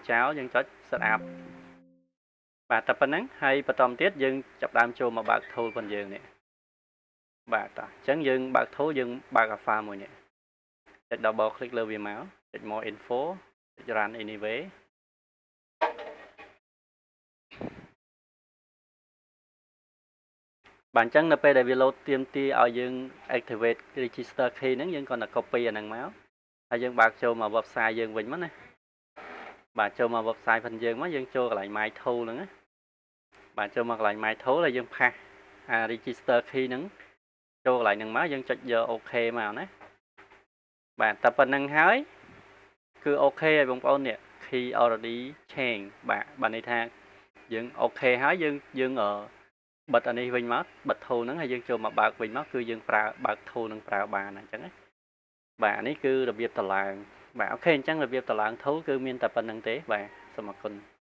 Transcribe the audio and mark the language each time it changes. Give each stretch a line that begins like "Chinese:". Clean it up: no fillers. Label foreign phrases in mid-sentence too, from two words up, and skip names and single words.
Khmer: ចោលយើងចុច
English: set up
Khmer: បាទតែប៉ុណ្ណឹងហើយបន្តទៀតយើងចាប់ដើមចូលមកបើក tool របស់យើងនេះបាទតោះអញ្ចឹងយើងបើក tool យើងបើក file មួយនេះចុច
English: double click
Khmer: លើវាមកចុច
English: more info
Khmer: ចុច
English: run anyway
Khmer: បាទអញ្ចឹងនៅពេលដែលវា load ទាមទារឲ្យយើង
English: activate register key
Khmer: ហ្នឹងយើងគ្រាន់តែ copy អាហ្នឹងមកហើយយើងបើកចូលមក website យើងវិញ មកណាបាទចូលមក website ផងយើងមកយើងចូលកន្លែង
English: my tool
Khmer: ហ្នឹងណាបាទចូលមកកន្លែង
English: my tool
Khmer: ហើយយើងផាស
English: register key
Khmer: ហ្នឹងចូលកន្លែងហ្នឹងមកយើងចុចយក OK មកណាបាទតែប៉ុណ្្នឹងហើយគឺអូខេហើយបងប្អូននេះ
English: key already change
Khmer: បាទន័យថាយើងអូខេហើយយើងបិទអានេះវិញមកបិទ tool ហ្នឹងហើយយើងចូលមកបើកវិញមកគឺយើងប្រើបើក tool នឹងប្រើបានអញ្ចឹងណាបាទនេះគឺរបៀបតម្លើងបាទអូខេអញ្ចឹងរបៀបតម្លើង tool គឺមានតែប៉ុណ្្នឹងទេបាទសូមអរគុណ